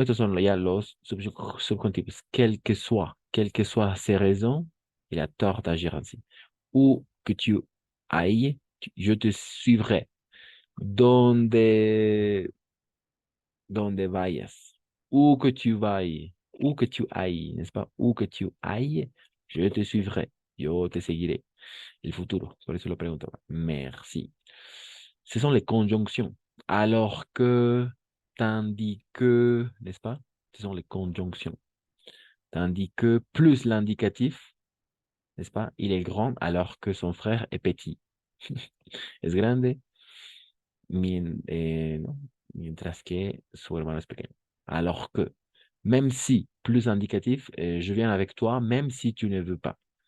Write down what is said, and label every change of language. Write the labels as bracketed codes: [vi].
[es] Estos son ya los subjuntivos. [fr] Quelles que soient ses raisons, il a tort d'agir ainsi. Ou que tu ailles, je te suivrai. [es] Donde, donde vayas. [fr] Où que tu ailles, n'est-ce pas? Où que tu ailles, je te suivrai. [es] Yo te seguiré. El futuro, por eso lo preguntaba. [fr] Merci. Ce sont les conjonctions. Alors que, tandis que, n'est-ce pas? Ce sont les conjonctions. Tandis que plus l'indicatif, n'est-ce pas? Il est grand alors que son frère est petit. [es] Es grande, no, mientras que su hermano es pequeño. [fr] Alors que, même si, plus indicatif, je viens avec toi, même si tu ne veux pas.